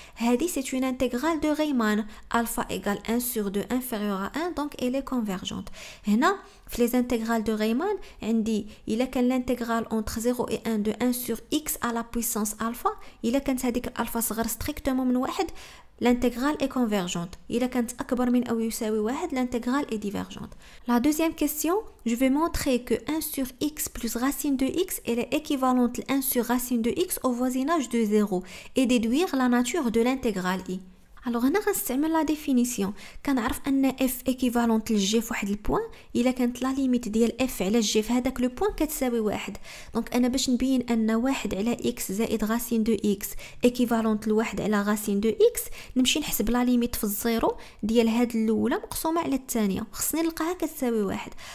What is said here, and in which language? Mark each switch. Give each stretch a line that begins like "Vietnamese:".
French: هذه c'est une intégrale de Riemann. Alpha égale 1 sur 2 inférieur à 1, donc elle est convergente.
Arabic: هنا في les intégrales de Riemann عندي إلا كان l'intégrale entre 0 et 1 de 1 sur x à la puissance alpha إلا كانت هذيك الألفا صغر strictement من واحد
French: l'intégrale est convergente.
Arabic: إلا كانت أكبر من أو يساوي واحد
French: l'intégrale est divergente. La deuxième question, je vais montrer que 1 sur x plus racine de x elle est équivalente à 1 sur racine de x au voisinage de 0 et déduire la nature de l'intégrale i.
Arabic: alors هنا غنستعمل لا ديفينيسيون. كنعرف ان اف ايكيفالونت للجي في واحد البوين الا كانت لا ليميت ديال اف على الجي في هذاك لو بوين كتساوي واحد. دونك انا باش نبين ان واحد على اكس زائد غاسين دو اكس ايكيفالونت لواحد على غاسين دو اكس نمشي نحسب لا ليميت في الزيرو ديال هاد الاولى مقسومه على الثانيه خصني نلقاها كتساوي واحد.